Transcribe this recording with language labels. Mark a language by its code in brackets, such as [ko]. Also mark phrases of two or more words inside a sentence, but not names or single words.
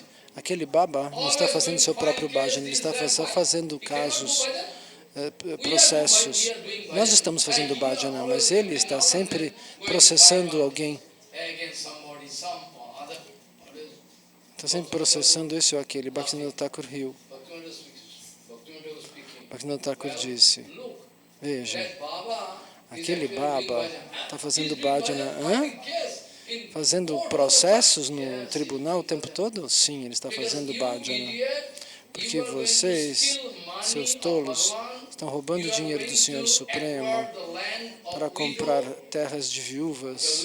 [pt] Aquele Baba não está fazendo seu próprio bhajan, ele está só fazendo casos, processos. Nós estamos fazendo bhajana, mas ele está sempre processando alguém. Está sempre processando esse ou aquele. Bhaktivinoda Thakur riu. Bhaktivinoda Thakur disse: veja, aquele Baba está fazendo bhajana, fazendo processos no tribunal o tempo todo? Sim, ele está fazendo bhajana. Porque vocês, seus tolos, estão roubando o dinheiro do Senhor Supremo para comprar terras de viúvas.